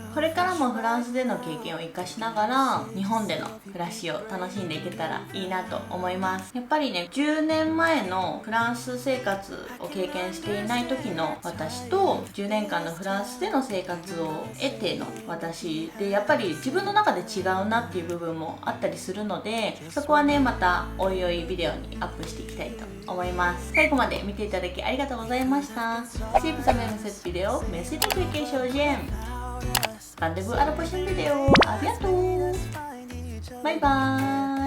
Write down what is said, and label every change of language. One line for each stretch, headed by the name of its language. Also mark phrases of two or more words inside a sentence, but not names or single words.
Japanese: これからもフランスでの経験を生かしながら日本での暮らしを楽しんでいけたらいいなと思います。やっぱりね、10年前のフランス生活を経験していない時の私と10年間のフランスでの生活を得ての私で、やっぱり自分の中で違うなっていう部分もあったりするので、そこはねまたおいおいビデオにアップしていきたいと思います。最後まで見ていただきありがとうございました。
French: Si vous aimez cette vidéo, merci de cliquer sur j'aime. Rendez-vous à la prochaine vidéo. À bientôt.
English: Bye bye.